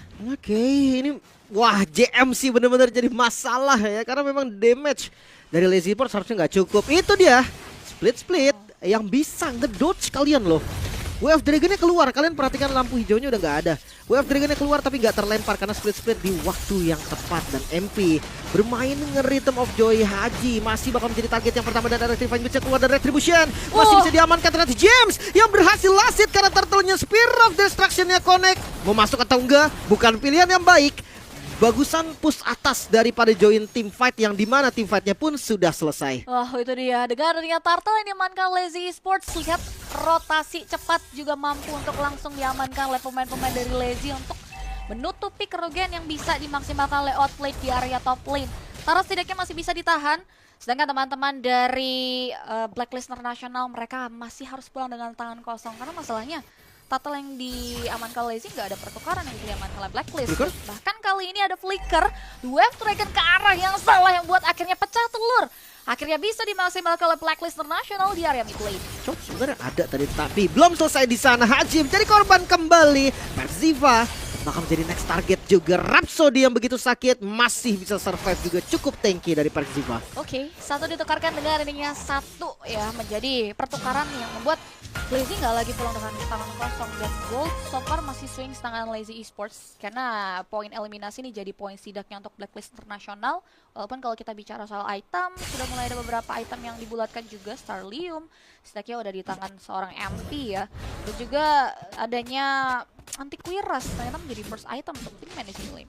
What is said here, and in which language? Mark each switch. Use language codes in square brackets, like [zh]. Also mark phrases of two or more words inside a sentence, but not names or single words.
[id] Oke, ini wah JMC bener-bener jadi masalah ya, karena memang damage dari Lazy Esports harusnya nggak cukup. Itu dia split yang bisa ngedodge kalian loh. Wave Dragon-nya keluar, kalian perhatikan lampu hijaunya udah nggak ada. Wave Dragon-nya keluar tapi nggak terlempar karena split di waktu yang tepat. Dan MP bermain nge-Rhythm of Joy. Haji masih bakal menjadi target yang pertama dan Electrifying bisa keluar dari Retribution. Masih bisa diamankan ternyata James yang berhasil [en] last hit [id] karena turtle-nya Spear of Destruction-nya connect. Mau masuk atau enggak? Bukan pilihan yang baik. Bagusan push atas daripada [en] join team fight [id] yang dimana [en] team fightnya [id] pun sudah selesai. Wah, itu dia. Dengan adanya turtle yang diamankan Lazy Esports, lihat rotasi cepat juga mampu untuk langsung diamankan oleh pemain-pemain dari Lazy untuk menutupi kerugian yang bisa dimaksimalkan oleh outplay di area [en] top lane. [id] Tara setidaknya masih bisa ditahan, sedangkan teman-teman dari Blacklist International mereka masih harus pulang dengan tangan kosong karena masalahnya turtle yang diamankan Lazy nggak ada pertukaran yang diamankan oleh Blacklist. Flicker? Bahkan kali ini ada Flicker, Wave Dragon ke arah yang salah yang buat akhirnya pecah telur. Akhirnya bisa dimaksimalkan oleh Blacklist International di area [en] mid lane. [id] Cok sebenarnya ada tadi tapi belum selesai di sana. Haji menjadi korban kembali. Perziva bakal menjadi [en] next target [id] juga. Rhapsody yang begitu sakit masih bisa survive juga, cukup tanky dari Perziva. Oke, satu ditukarkan dengan ininya satu ya menjadi pertukaran yang membuat Lazy nggak lagi pulang dengan tangan kosong dan Gold [en] so far [id] masih swing tangan Lazy Esports karena poin eliminasi ini jadi poin sidaknya untuk Blacklist International. Walaupun kalau kita bicara soal item sudah mulai ada beberapa item yang dibulatkan juga. Starlium setidaknya udah di tangan seorang MP ya, dan juga adanya Antiquiras ternyata menjadi [en] first item [id] untuk tim [en] managing lane.